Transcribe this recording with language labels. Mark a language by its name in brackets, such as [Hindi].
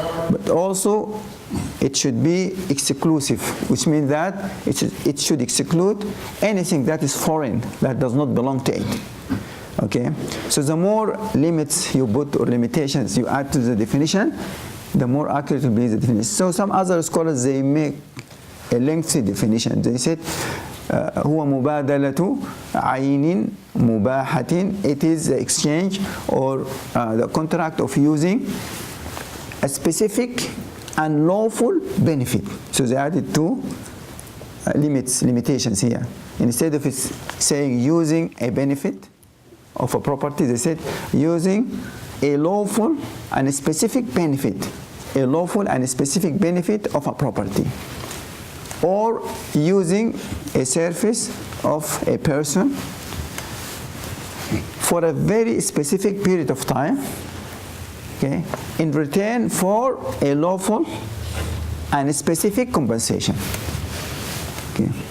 [English] But also it should be exclusive, which means that it should exclude anything that is foreign, that does not belong to it. Okay, so the more limits you put or limitations you add to the definition, the more accurate will be the definition. So some other scholars, they make a lengthy definition. They said [Arabic] هو مبادلة عين مباحة. [English] It is the exchange or the contract of using a specific and lawful benefit. So they added two limitations here. Instead of saying using a benefit of a property, they said using a lawful and a specific benefit, a lawful and a specific benefit of a property, or using a service of a person for a very specific period of time, okay, in return for a lawful and a specific compensation. Okay.